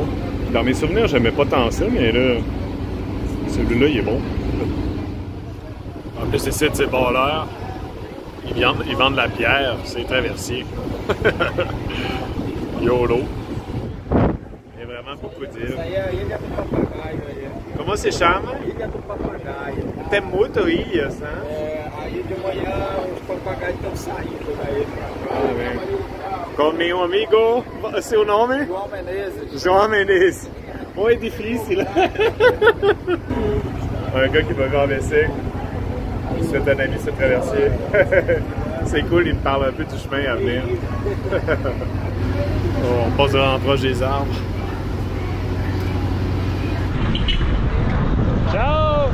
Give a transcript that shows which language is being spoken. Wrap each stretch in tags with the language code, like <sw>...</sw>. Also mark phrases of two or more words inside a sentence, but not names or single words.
<fr>Dans mes souvenirs, j'aimais pas tant ça, mais là, celui-là, il est bon. En plus, ici, c'est balleur. Ils vendent de la bière, c'est traversier. YOLO. Il y a vraiment beaucoup d'îles.</fr> <pt>Comment se chama? Ilha do Papagaio. Tem muito ilhas, né? Aí de manhã os papagaios estão saindo daí pra cá. Com meu amigo, seu nome? João Menezes. João Menezes. Oh, é difícil.</pt> <fr>Un gars qui m'a renversé. C'est un ami, c'est traversier. C'est cool, il me parle un peu du chemin à venir. On passe vraiment proche des arbres. Ciao!</fr>